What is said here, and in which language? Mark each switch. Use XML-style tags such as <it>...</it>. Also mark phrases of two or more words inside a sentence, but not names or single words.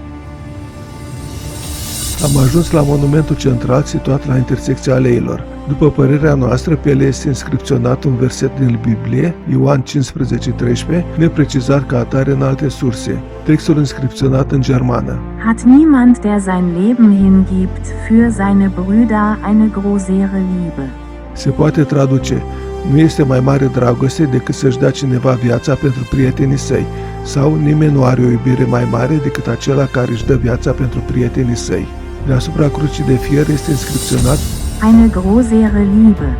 <ro>Am ajuns la monumentul central situat la intersecția aleilor. După părerea noastră, pe ele este inscripționat un verset din Biblie, Ioan 15:13, neprecizat ca atare în alte surse. Textul inscripționat în germană.</ro> <de>Hat niemand, der sein Leben hingibt, für seine Brüder eine grosere Liebe.</de> <ro>Se poate traduce: nu este mai mare dragoste decât să-și dea cineva viața pentru prietenii săi, sau nimeni nu are o iubire mai mare decât acela care își dă viața pentru prietenii săi. Deasupra crucii de fier este inscripționat</ro> <de>Eine grosere Liebe.</de>